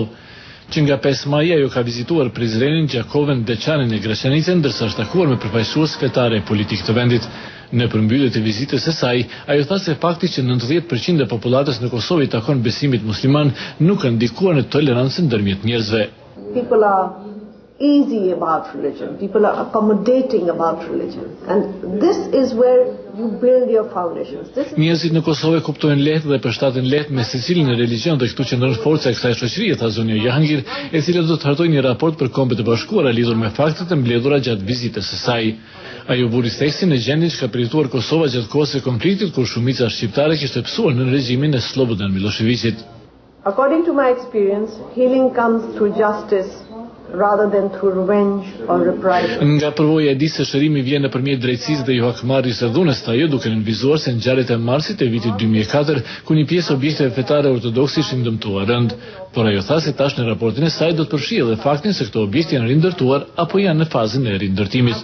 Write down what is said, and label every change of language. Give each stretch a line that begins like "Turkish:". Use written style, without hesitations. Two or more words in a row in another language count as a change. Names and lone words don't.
Albanian: Që nga 5 maj ajo ka vizituar Prizrenin, Gjakovën, Deçanin e Graçanicën, ndërsa është takuar me përfaqësues fetare e politik të vendit. Në përmbyllje të vizitës së saj, ajo tha se fakti që 90% e popullatës në Kosovë i takon besimit musliman nuk ka ndikuar në tolerancën ndërmjet njerëzve.
English: People are easy about religion. People are accommodating about religion. And this is where you build your foundations.
Albanian: Njerëzit në Kosovë kuptojnë lehtë dhe përshtaten lehtë me secilin e religion dhe këtu qëndron forca e kësaj shoqërie, tha zonja Jahangir, e cila do të hartojë një raport për Kombet e Bashkuara lidhur me faktet e mbledhura gjatë vizitës së saj. Ajo buri theksin në gjendjen që ka përjetuar Kosova gjatë kohës së konfliktit kur shumica shqiptare kishte pësuar në regjimin e Slobodan Miloševićit.
English: According to my experience, healing comes through justice rather than through revenge or reprisal.
Albanian: Nga përvoja e di se shërimi vjen nëpërmjet drejtësisë dhe jo hakmarrjes së dhunës, ajo duke nënvizuar se ngjarjet e marsit e vitit 2004, ku një pjesë objekteve fetare ortodokse ishin dëmtuar rënd, por ajo tha se tash në raportin e saj do të përfshijë edhe faktin se këto objekte janë rindërtuar apo janë në fazën e rindërtimit.